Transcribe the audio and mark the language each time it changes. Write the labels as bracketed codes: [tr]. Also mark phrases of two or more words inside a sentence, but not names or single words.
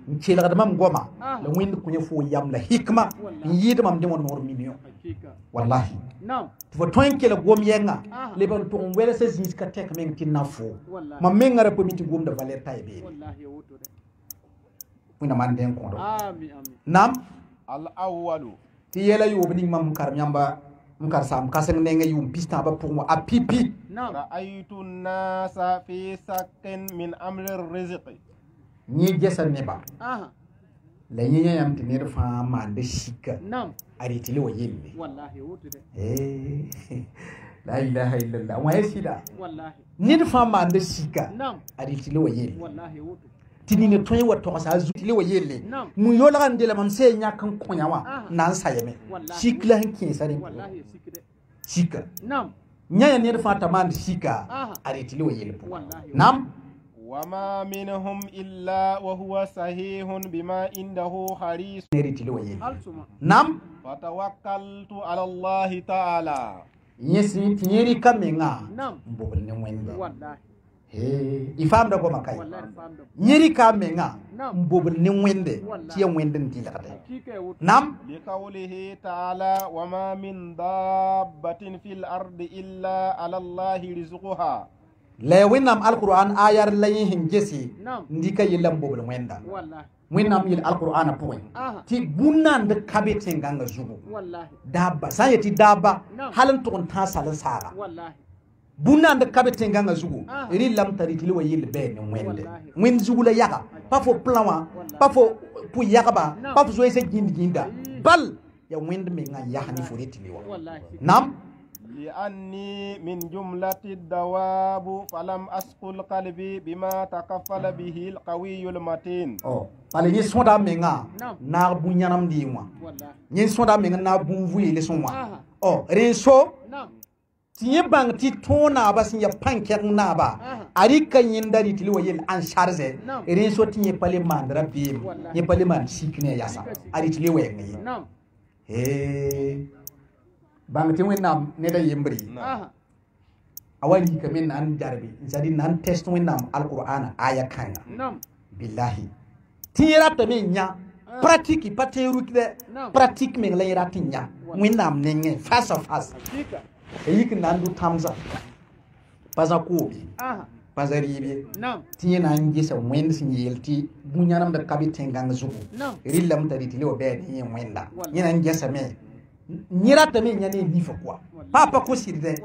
[mos] n kelgd mam goma Ah. la wẽnd kõ yẽ fo yam la hikma n yɩɩd mam dẽ wã noor million Hakika. wallahi Nam. tɩ fo tõe n kelg gom yɛngã Ah. leb n tʋg n wɛlsa zĩis ka tɛk meng tɩ na fo Wallahi. mam mengã ra pa mi tɩ gomda valer tae beene Wallahi. Wuto de. wẽna maan dẽn kõdo Amin. Amin. nam [ar] الأول [mos] tɩ yɛla yoob ning mam n karem yãmba n karsam kãseng nengã yʋʋm pis tãabã pʋgẽ wã a pipi Nam. [ar] رأيت الناس في شك من أمر الرزق [mos] yẽ gesa neba Aha. la yẽ yã yãmb tɩ ned fãa maanda sika Nam. a rɩtɩ le wa yelle Wallahi. Wuto de. [ar] لا إله إلا الله [mos] wã ya sɩda Wallahi. ned fãa maanda sika Nam. a rɩtɩ le wa yelle Wallahi. Wuto. tɩ ning tõe wa togsa a zutɩ le wa yelle Nam. mun yolga n de la mam sẽn yãk n kõ yã wã Ah. na n sayame Wallahi. sik la sẽn kẽesa rẽ Wallahi. Sikide. sika Nam. yã ya ned fãa t'a maand sika Ah. a rɩtɩ le wa yell pʋgẽ Wallahi. nam [ar] وما منهم إلا وهو صحيح بما عنده حريص [mos] ne rɩtɩ le wa yelle Alsuma. nam [ar] فتوكلت على الله تعالى [mos] yẽ sẽn tɩ yẽ rɩka menga Nam. n bobl ne wẽnde Wallahi. y faamda goma kay Wallahi. Famdo. yẽ rɩka a menga Nam. n bobl ne wẽnde Wallahi. tɩ ya wẽnd n dɩlgde Hakika. Wuto. nam [ar] لقوله تعالى وما من دابة في الأرض إلا على الله رزقها [mos] la ya wẽnnaam alqur'an ayar la yẽ sẽn gese Nam. n dɩka yella n bobl wẽnda Wallahi. wẽnnaam yel alqur'ana pʋgẽ Aha. tɩ bũn-naand kabe tẽngãngã zugu Wallahi. daaba sã n yetɩ daaba Nam. hal n tʋg n tãag sal n saaga Wallahi. bũn-naand kabe tẽngãngã zugu Ah. rɩ lame t'a rɩtɩ le wa yell bɛɛ ne wẽnde Wallahi. wẽnd zugu la yaga pa fo plã wã pa fo pʋ-yagba Nam. pa fo zoeesa gĩnd-gĩnda Ayi. bal ya wẽnd mengã n yas ne fo rɩtɩ le wa Wallahi. nam [ar] لأني من جملة الدواب فلم أسقل قلبي بما تكفل به القوي المتين [mos] bala yẽ sõda a menga Nam. naag bũn-yãnem dɩɩ wã Wallahi. yẽ sõda a menga naag bũn vʋɩɩle sẽn wã Aha. rẽ so Nam. tɩ yẽ bãng tɩ tõog naaba sẽn ya pãn-kɛgeng naaba Aha. a rɩka yẽnda rɩtɩ le wa yell ãn sarze Nam. rẽ so tɩ yẽ pa le maand ra beem Wallahi. yẽ pa le maan sik ne a yasa a rɩtɩ le wɛɛngẽ ye Nam. bãng tɩ wẽnnaam ned a yembre Aha. a wa rɩkame na n darbe [fr] c'est-à-dire [mos] na n tɛst wẽnnaam alqur'ana aya kãngã Nam. billahi tɩ yẽ ratame n yã pratique pa tẽ ruk dɛ Nam. pratique meng la yẽ rat n yã wẽnnaam nengẽ [fr] face à face [mos] Hakika. a yik n na n du tãmsa pa zã koobe Aha. pa za rɩɩbe Nam. tɩ yẽ na n gesa wẽnd sẽn yeel tɩ bũ-yãnemda ka be tẽngãng zugu Nam. rɩ lame t'a rɩtɩ le wa bɛɛ ne yẽ wẽnda Wallahi. yẽ na n gesame yẽ ratame n yã ne nifa koa pa pa kʋsɩdɛ